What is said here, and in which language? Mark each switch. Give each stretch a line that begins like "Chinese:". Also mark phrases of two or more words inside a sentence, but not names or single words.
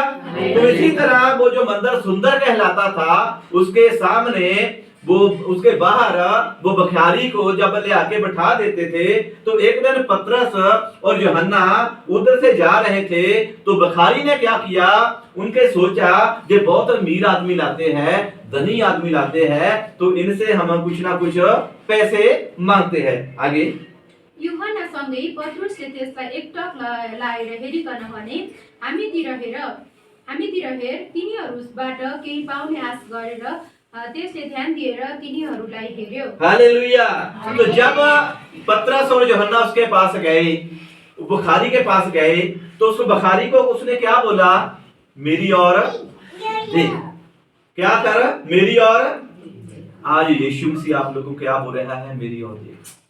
Hindi: तो इसी तरह वो जो मंदिर सुंदर कहलाता था, उसके सामने वो उसके बाहर वो भिखारी को जब ले आके बैठा देते थे, तो एक दिन पतरस और यूहन्ना उधर से जा रहे थे, तो भिखारी ने क्या किया, उनके सोचा ये बहुत अमीर आदमी लाते हैं, धनी आदमी लाते हैं, तो इनसे हम कुछ ना कुछ पैसे मांगते हैं। आगे
Nepali: यूहन्नासँगै पत्रुसले त्यसलाई एकटक लाएर हेरिकन भने, हामीतिर हेर, तिनीहरूबाट केही पाउने आश गरेर त्यसले ध्यान दिएर तिनीहरूलाई हेर्यो। हालेलुया।
Hindi: तो जब पतरस और यूहन्ना उसके पास गए, भिखारी के पास गए, तो उस भिखारी को उसने क्या बोला, मेरी और देख, क्या कर, मेरी और। आज यीशु मसीह आप लोगों को क्या बोल रहा है, मेरी और देख।